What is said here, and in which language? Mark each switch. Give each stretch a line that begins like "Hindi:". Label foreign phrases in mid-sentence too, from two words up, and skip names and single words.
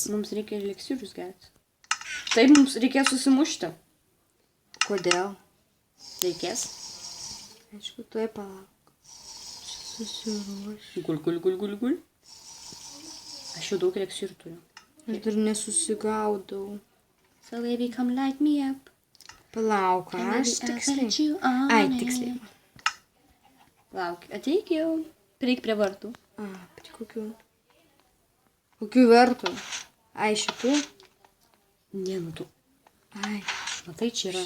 Lithuanian: Mums reikia eliksyrus gerti. Taip, mums reikės susimušti. Kodėl? Reikės. Aišku, tuoj palauk. Susiruošiu. Gul. Aš jau daug eliksyrų turiu. Aš dar nesusigaudau.
English: So baby, come light me up.
Lithuanian: Palauk, aš tiksliai. Ai, tiksliai. Lauk, ateik jau. Prieik prie vartų. A, prie kokių? Kokių vertų? Ai, šitų? Ne, nu tu. Ai. Matai, čia yra.